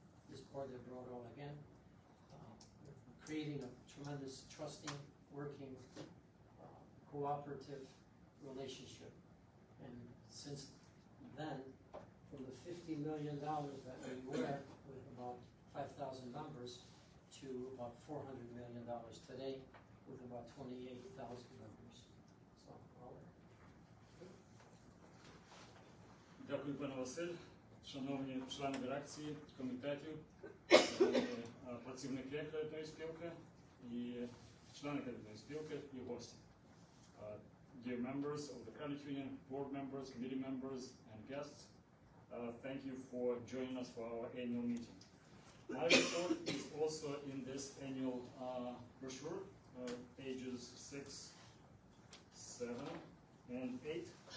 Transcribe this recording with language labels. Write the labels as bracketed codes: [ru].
[en] This board that brought all again, creating a tremendous trusting, working, cooperative relationship. And since then, from the $50 million that we were with about 5,000 members to about $400 million today with about 28,000 members. So, all right. [uk] Дякую, пане Василь, шановні члени дирекції, комітетів, шановні працівники кредитної спілки і члени кредитної спілки і гості. [en] Dear members of the credit union, board members, committee members, and guests, thank you for joining us for our annual meeting. My report is also in this annual brochure, pages 6, 7, and 8.